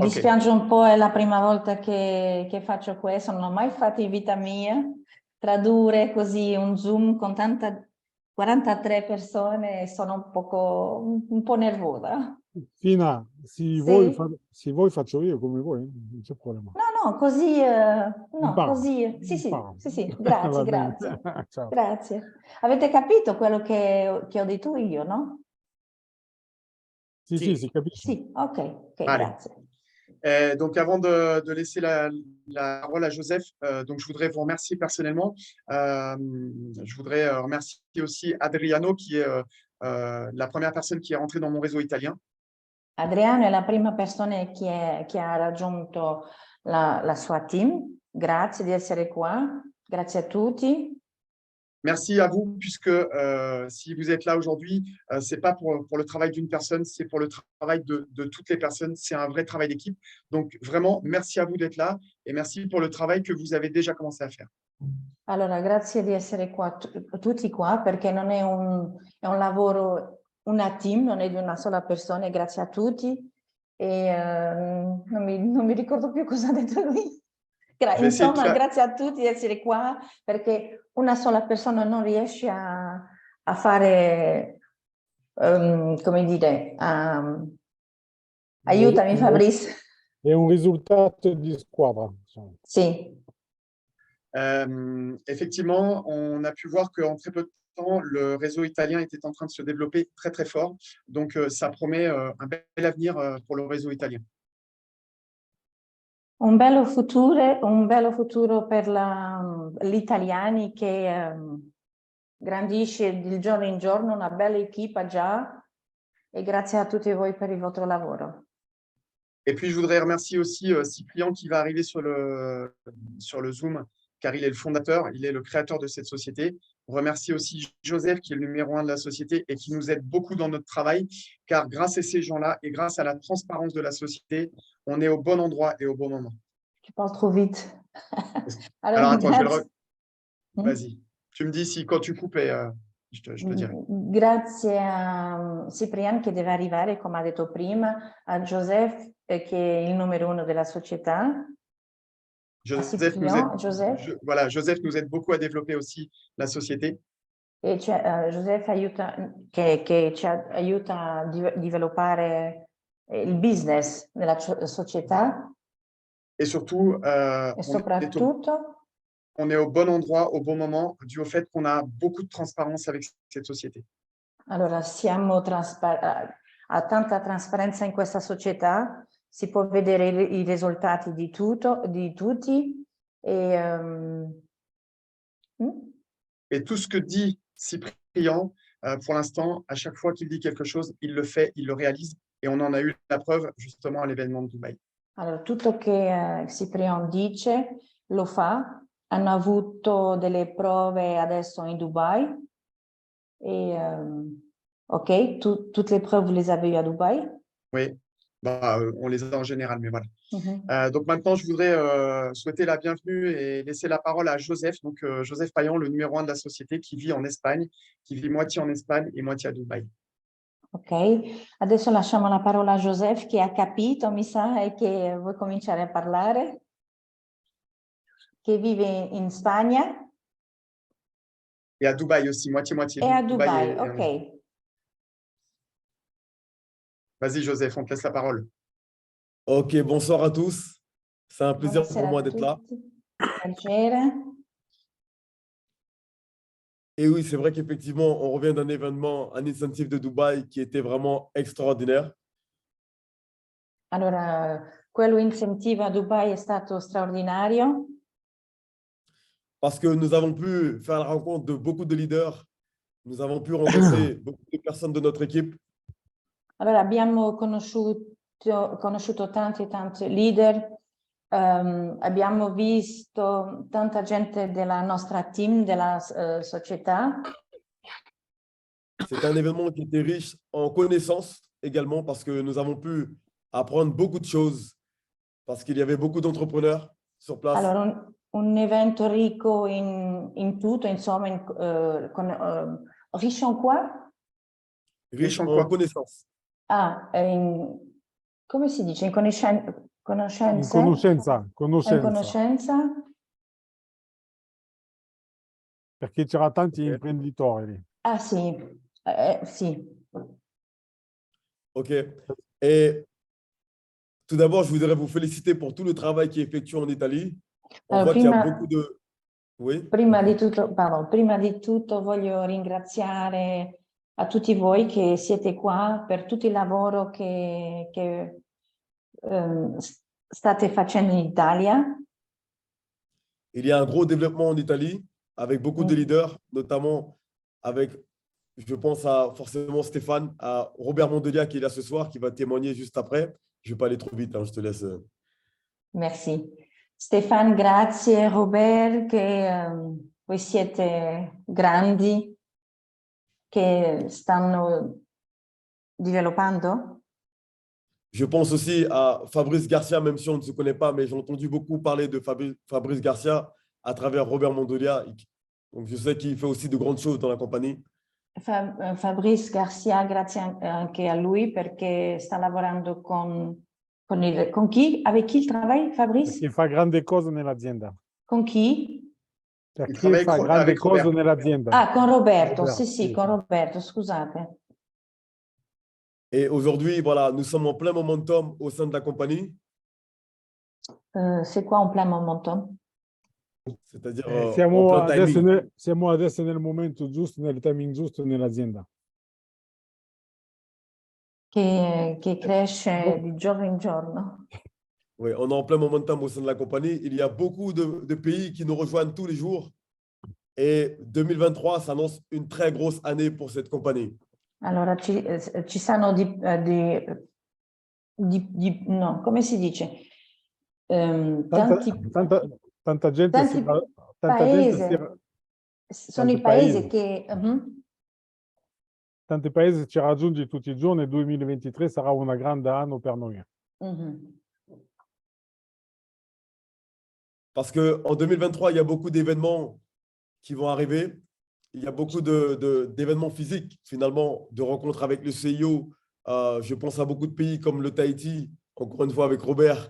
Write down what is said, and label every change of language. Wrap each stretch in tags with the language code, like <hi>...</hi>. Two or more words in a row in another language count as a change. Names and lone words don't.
<it>Ok. dispiace un po', è la prima volta che faccio questo, non ho mai fatto in vita mia, tradurre così un Zoom con 43 persone, sono un po' nervosa. Fina, se vuoi faccio io come vuoi, non c'è problema. No, così, così, Impara. sì, Va bene. grazie. Ciao. Grazie. Avete capito quello che ho detto io, no? Sì, si capisce. Sì, ok,</it> <fr>Allez.</fr> <it>grazie.</it> <fr>Donc, avant de laisser la parole à Joseph, donc je voudrais vous remercier personnellement. Je voudrais remercier aussi Adriano, qui est la première personne qui est rentrée dans mon réseau italien.</fr> <it>Adriano è la prima persona che ha raggiunto la sua team. Grazie di essere qua. Grazie a tutti.</it> <fr>Merci à vous, puisque si vous êtes là aujourd'hui, ce n'est pas pour le travail d'une personne, c'est pour le travail de toutes les personnes. C'est un vrai travail d'équipe. Donc, vraiment, merci à vous d'être là et merci pour le travail que vous avez déjà commencé à faire.</fr> <it>Allora, grazie di essere qua, tutti qua, perché non è un lavoro, una team, non è di una sola persona. Grazie a tutti. E non mi ricordo più cosa ha detto lui. Insomma, grazie a tutti di essere qua, perché una sola persona non riesce a fare, come dire, aiutami Fabrice. È un risultato di squadra. Sì.</it> <fr>Effectivement, on a pu voir qu'en très peu de temps, le réseau italien était en train de se développer très, très fort. Donc, ça promet un bel avenir pour le réseau italien.</fr> <it>Un bello futuro per gli italiani che grandisce di giorno in giorno, una bella equipa già, e grazie a tutti voi per il vostro lavoro.</it> <fr>Et puis, je voudrais remercier aussi Cyprien qui va arriver sur le Zoom, car il est le fondateur, il est le créateur de cette société. remercier aussi Joseph, qui est le numéro 1 de la société et qui nous aide beaucoup dans notre travail, car grâce à ces gens-là et grâce à la transparence de la société, on est au bon endroit et au bon moment. Tu parles trop vite. Alors, attends,</fr> <it>grazie.</it> <fr>Vas-y. Tu me dis si quand tu coupes, je te dirai.</fr> <it>Grazie a Ciprian che deve arrivare, come ha detto prima, a Joseph che è il numero 1 della società.</it> <fr>Joseph nous aide beaucoup à développer aussi la société.</fr> <it>E Joseph aiuta, che ci aiuta a sviluppare il business nella società.</it> <fr>Et surtout,</fr> <it>E soprattutto,</it> <fr>on est au bon endroit, au bon moment, dû au fait qu'on a beaucoup de transparence avec cette société.</fr> <it>allora siamo a tanta trasparenza in questa società, si può vedere i risultati di tutti e</it> <fr>Et tout ce que dit Cyprien, pour l'instant, à chaque fois qu'il dit quelque chose, il le fait, il le réalise. Et on en a eu la preuve justement à l'événement de Dubaï.</fr> <it>Allora, tutto che Ciprian dice lo fa. Hanno avuto delle prove adesso in Dubai.</it> <fr>Et ok, toutes les preuves, vous les avez eues à Dubaï? Oui, on les a en général, mais voilà. Donc maintenant, je voudrais souhaiter la bienvenue et laisser la parole à Joseph. Donc Joseph Payan, le numéro 1 de la société, qui vit en Espagne, qui vit moitié en Espagne et moitié à Dubaï.</fr> <it>Ok, adesso lasciamo la parola a Joseph che ha capito, mi sa, e che vuoi cominciare a parlare, che vive in Spagna.</it> <fr>Et à Dubaï aussi, moitié-moitié. Et à Dubaï, ok. Vas-y Joseph, on te laisse la parole. Ok, bonsoir à tous. C'est un plaisir pour moi d'être là. Et oui, c'est vrai qu'effectivement, on revient d'un événement, un incentive de Dubaï qui était vraiment extraordinaire.</fr> <it>Allora, quello incentivo a Dubai è stato straordinario.</it> <fr>Parce que nous avons pu faire la rencontre de beaucoup de leaders. Nous avons pu rencontrer beaucoup de personnes de notre équipe.</fr> <it>Allora, abbiamo conosciuto tanti leader. Abbiamo visto tanta gente della nostra team, della società.</it> <fr>C'est un événement qui était riche en connaissances également parce que nous avons pu apprendre beaucoup de choses parce qu'il y avait beaucoup d'entrepreneurs sur place.</fr> <it>Allora, un evento ricco in tutto, insomma,</it> <fr>riche en quoi? Riche en connaissances.</fr> <it>Ah, come si dice? In conoscenza? In conoscenza. In conoscenza. Perché c'era tanti imprenditori. Ah sì, sì. Ok.</it> <fr>Et tout d'abord, je voudrais vous féliciter pour tout le travail qui est effectué en Italie. On voit qu'il y a beaucoup de... Oui.</fr> <it>Prima di tutto voglio ringraziare a tutti voi che siete qua per tutto il lavoro che state facendo in Italia.</it> <fr>Il y a un gros développement en Italie avec beaucoup de leaders, notamment avec, je pense à forcément Stéphane, à Robert Mondelia qui est là ce soir, qui va témoigner juste après. Je ne vais pas aller trop vite, hein, je te laisse. Merci. Stéphane,</fr> <it>grazie. Robert, che voi siete grandi, che stanno sviluppando.</it> <fr>Je pense aussi à Fabrice Garcia, même si on ne se connaît pas, mais j'ai entendu beaucoup parler de Fabrice Garcia à travers Robert Mondolia. Donc, je sais qu'il fait aussi de grandes choses dans la compagnie.</fr> <it>Fabrice Garcia, grazie anche a lui perché sta lavorando con chi? Avec chi travailla Fabrice? Perché fa grandi cose nell'azienda. Con chi? Perché fa grandi cose nell'azienda. Ah, con Roberto, sì, con Roberto, scusate.</it> <fr>Et aujourd'hui, voilà, nous sommes en plein momentum au sein de la compagnie. C'est quoi en plein momentum? C'est-à-dire</fr> <it>siamo adesso nel momento giusto, nel timing giusto nell'azienda. Che cresce di giorno in giorno.</it> <fr>Oui, on est en plein momentum au sein de la compagnie. Il y a beaucoup de pays qui nous rejoignent tous les jours. Et 2023 s'annonce une très grosse année pour cette compagnie.</fr> <it>Allora, ci sono no, come si dice? Tanta gente sono i paesi che... Tanti paesi ci raggiungi tutti i giorni, il 2023 sarà un grande anno per noi.</it> <fr>Parce qu'en 2023, il y a beaucoup d'événements qui vont arriver. Il y a beaucoup d'événements physiques, finalement, de rencontres avec le CIO. Je pense à beaucoup de pays comme le Tahiti, encore une fois avec Robert.</fr>